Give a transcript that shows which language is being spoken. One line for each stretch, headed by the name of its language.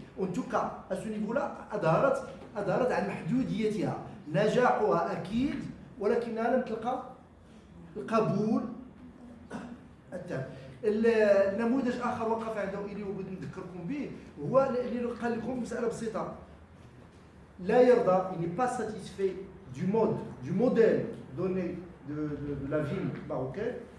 French: En tout cas, à ce niveau-là,
Arabic: أظهرت عن محدوديتها. نجاحها أكيد ولكنها لم تلقى القبول التام. النموذج آخر وقف عنده إيلي وبغيت نذكركم به، هو اللي قال لكم مسألة بسيطة. لا يرضى،
French: il n'est pas satisfait du modèle donné de la ville marocaine.